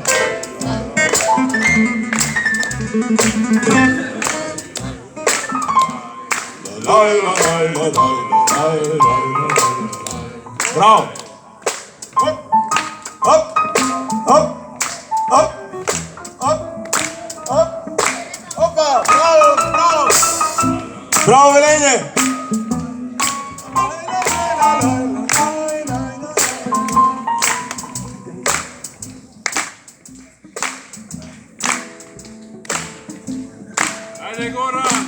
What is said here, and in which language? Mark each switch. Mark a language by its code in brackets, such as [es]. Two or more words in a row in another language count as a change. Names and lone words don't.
[sl] Laj, laj, laj, laj, laj, laj, laj. Bravo! Hop, hop, hop, hop, hop, hop. Opa, bravo, bravo! Bravo, Velenje! Ajde, Goran!